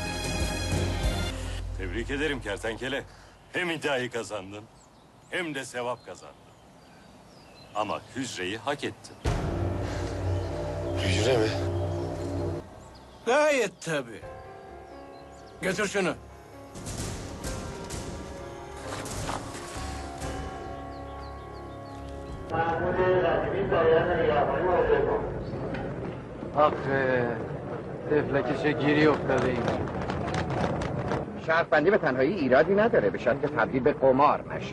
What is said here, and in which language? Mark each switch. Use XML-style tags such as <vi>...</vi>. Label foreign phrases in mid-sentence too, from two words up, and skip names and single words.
<tr>Tebrik ederim kertenkele. Hem iddiayı kazandın hem de sevap kazandın. Ama hücreyi hak ettin. Hücre mi? Gayet tabii. Götür şunu.</tr> <fa>آخه تفلکش گیری افتاده این شرط بندی به تنهایی ایرادی نداره به شرط که تبدیل به قمار نشه.</fa>